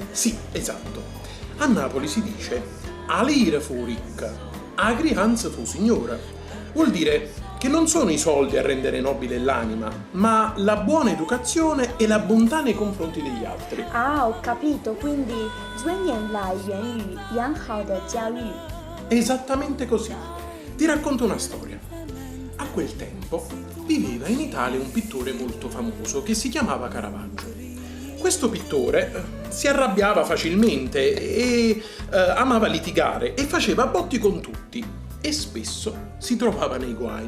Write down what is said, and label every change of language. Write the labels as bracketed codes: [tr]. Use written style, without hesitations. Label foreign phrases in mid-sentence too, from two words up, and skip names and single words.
[it] Sì, esatto. A Napoli si dice "Alire fu ricca, agri Hans fu signora". Vuol dire che non sono i soldi a rendere nobile l'anima, ma la buona educazione e la bontà nei confronti degli altri. Ah, ho capito, quindi [zh] 尊严来源于良好的教育。 [it] Esattamente così. Ti racconto una storia. A quel tempo viveva in Italia un pittore molto famoso che si chiamava Caravaggio. Questo pittore si arrabbiava facilmente e amava litigare e faceva botti con tutti e spesso si trovava nei guai.